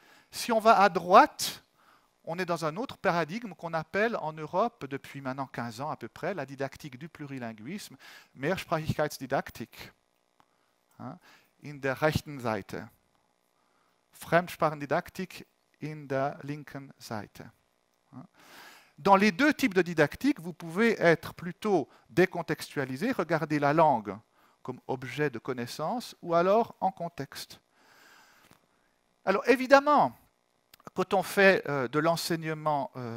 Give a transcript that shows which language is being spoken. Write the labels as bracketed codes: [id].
[fr] Si on va à droite, on est dans un autre paradigme qu'on appelle en Europe, depuis maintenant 15 ans à peu près, la didactique du plurilinguisme, [de] Mehrsprachigkeitsdidaktik, in der rechten Seite. Fremdsprachendidaktik in der linken Seite. [fr] Dans les 2 types de didactique, vous pouvez être plutôt décontextualisé, regarder la langue comme objet de connaissance, ou alors en contexte. Alors évidemment, quand on fait de l'enseignement